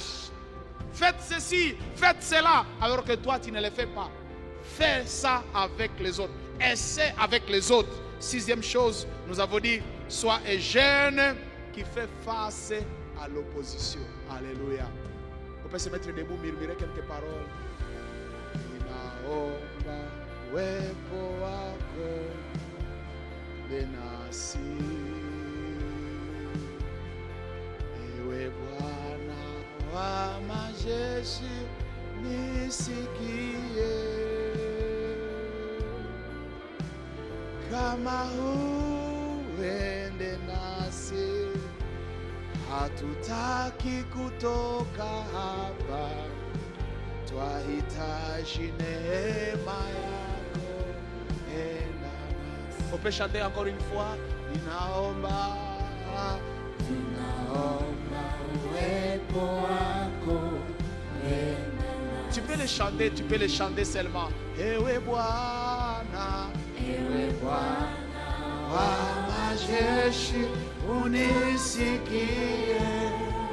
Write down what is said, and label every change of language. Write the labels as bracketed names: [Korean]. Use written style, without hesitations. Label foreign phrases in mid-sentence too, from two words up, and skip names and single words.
[French] Faites ceci, faites cela, alors que toi tu ne le fais pas. Fais ça avec les autres. Essaie avec les autres. Sixième chose, nous avons dit, sois un jeune qui fait face à l'opposition. Alléluia. On peut se mettre debout, murmurer quelques paroles. [Swahili] Ninaomba uwepo wako benasi, ewe Bwana wa majeshi nisikie. Kama huende nasi, hatutaki kutoka hapa, twahitaji neema yako, enda nasi. [French] On peut chanter encore une fois. [Swahili] Ninaomba uwepo wako, enda nasi. [French] Tu peux le chanter seulement. [Swahili] Ewe Bwana, ewe Bwana wa majeshi unisikie.